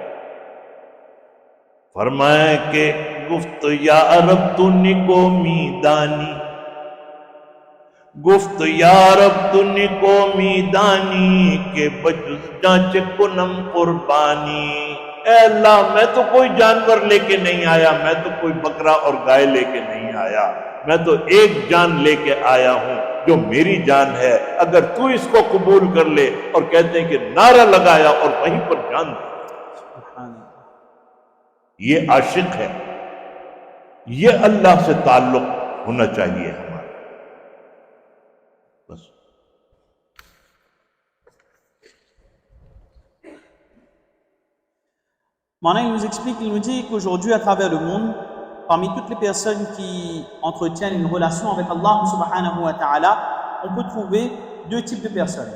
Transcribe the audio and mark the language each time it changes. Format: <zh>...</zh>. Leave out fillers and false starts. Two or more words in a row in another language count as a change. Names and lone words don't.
<ur>فرمایا کہ</ur> <fa>گفت یا رب تو نکومی دانی، گفت یا رب تو نکومی دانی کہ بجز جانچ کنم قربانی،</fa> <ur>اے اللہ میں تو کوئی جانور لے کے نہیں آیا، میں تو کوئی بکرا اور گائے لے کے نہیں آیا، میں تو ایک جان لے کے آیا ہوں جو میری جان ہے، اگر تو اس کو قبول کر لے۔ اور کہتے ہیں کہ نعرہ لگایا اور وہیں پر جان دی۔ یہ عاشق ہے، یہ اللہ سے تعلق ہونا چاہیے ہمارا۔ بس</ur> <fr>Maintenant, il nous explique, il nous dit qu'aujourd'hui, à travers le monde, parmi toutes les personnes qui entretiennent une relation avec Allah</fr> <ar>سبحانه وتعالى,</ar> <fr>on peut trouver deux types de personnes.</fr>